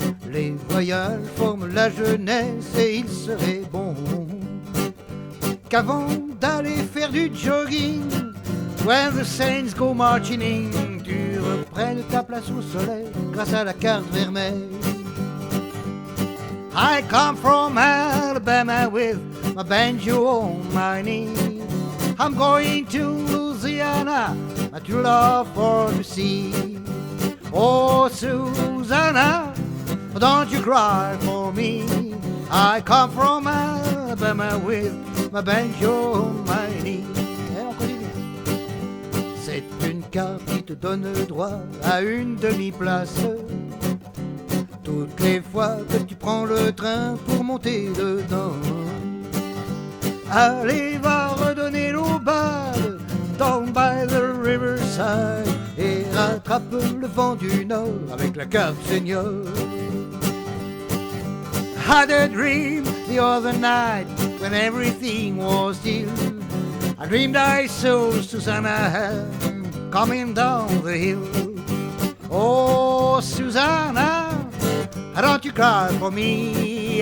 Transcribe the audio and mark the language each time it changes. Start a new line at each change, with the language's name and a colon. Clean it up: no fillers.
French: Les voyages forment la jeunesse et il serait bon qu'avant d'aller faire du jogging,
English: when the saints go marching in,
French: tu reprennes ta place au soleil grâce à la carte vermeille.
English: I come from Alabama with my banjo on my knee. I'm going to Louisiana, my true love for to see. Oh, Susanna, don't you cry for me. I come from Alabama with my banjo on my knee.
French: Et on continue. C'est une carte qui te donne le droit à une demi-place toutes les fois que tu prends le train pour monter dedans. Allez, va redonner l'eau bad
English: down by the riverside
French: et rattrape le vent du nord avec la carte senior.
English: Had a dream the other night when everything was still. I dreamed I saw Susanna coming down the hill. Oh, Susanna, don't you cry for me.